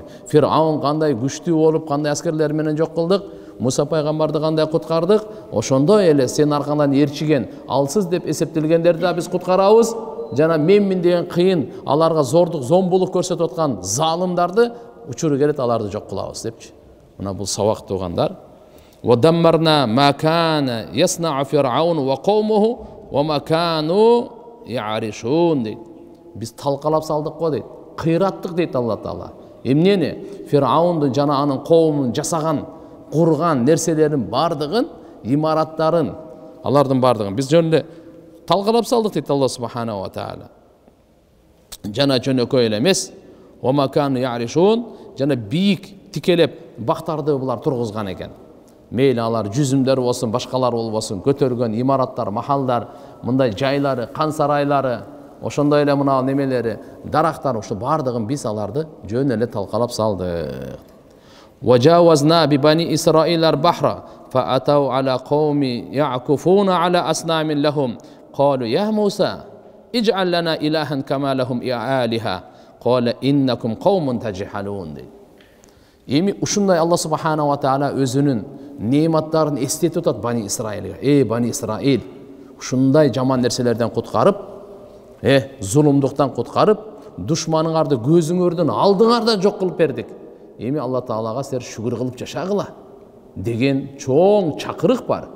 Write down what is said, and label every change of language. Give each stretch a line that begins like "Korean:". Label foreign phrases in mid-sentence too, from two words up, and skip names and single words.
Kyrgyz: Фираун кандай күчтүү болуп, кандай аскерлер менен жок кылдык, Муса пайгамбарды кандай куткардык, ошондой эле сен аркаңдан ээрчиген, алсыз деп эсептелгендерди да биз куткарабыз. Жана менмин деген кыйын, аларга зордук, зомбулук көрсөтүп аткан залымдарды учуру келет, аларды жок кылабыз депчи. Мына бул сабак туугандар.
Arabic: ودمرنا ما كان يصنع فرعون وقومه وما كانوا يعرشون дейт.
Kyrgyz: Биз талкалап салдык го дейт. Кыйраттык дейт Алла Таала. Эмнени? Фираунду жана анын коомун жасаган, курган нерселерин бардыгын, имараттарын, алардын бардыгын биз жөн эле талкалап салдык дейт Алла
Arabic: سبحانه وتعالى.
Kyrgyz: Жана жөнөкөй эле эмес,
Arabic: وما كانوا يعرشون,
Kyrgyz: жана бийик тикелеп бактарды булар тургузган экен. Мейли алар жүзүмдөр болсун, башкалар болбосун, көтөргөн имараттар, махалдар, мындай жайлары, кан сарайлары, ошондой эле мына немелери, дарактар, ошо бардыгын биз аларды жөн эле талкалап салдык.
Arabic: وجاوزنا ببني إسرائيل البحر فأتوا على قوم يعكفون على أصنام لهم. قالوا يا موسى اجعل لنا إلها كما لهم آلهة. قال إنكم قوم تجهلون deydi.
Kyrgyz: Эми ушундай Алла
Arabic: سبحانه وتعالى
Kyrgyz: өзүнүн нематтарын эстетип атат Бани Исраилге. Бани Исраил, ушундай жаман нерселерден куткарып, зулумдуктан куткарып, душманыңарды көзүңөрдөн алдыңарда жок кылып бердик. Эми Алла таалага силер шүгүр кылып жашагыла деген чоң чакырык бар.